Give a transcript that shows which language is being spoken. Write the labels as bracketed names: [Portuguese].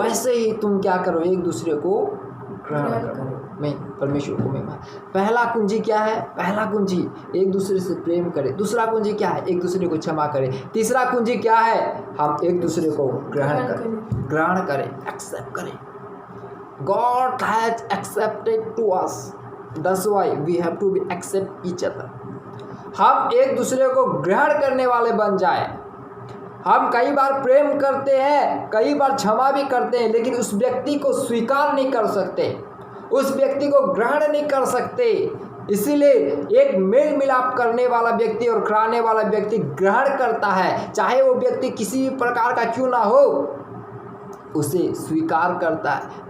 [Hindi] वैसे ही तुम क्या करो, एक दूसरे को ग्रहण करो। मैं परमेश्वर को महिमा। पहला कुंजी क्या है? पहला कुंजी एक दूसरे से प्रेम करें। दूसरा कुंजी क्या है? एक दूसरे को क्षमा करें। तीसरा कुंजी क्या है? हम एक दूसरे को ग्रहण करें, एक्सेप्ट करें। [English] God has accepted to us, that's why we have to be accept each other। [Hindi] हम एक दूसरे को ग्रहण करने वाले बन जाए। हम कई बार प्रेम करते हैं, कई बार क्षमा भी करते हैं, लेकिन उस व्यक्ति को स्वीकार नहीं कर सकते, उस व्यक्ति को ग्रहण नहीं कर सकते। इसीलिए एक मेल मिलाप करने वाला व्यक्ति और कराने वाला व्यक्ति ग्रहण करता है, चाहे वो व्यक्ति किसी भी प्रकार का क्यों ना हो, उसे स्वीकार करता है।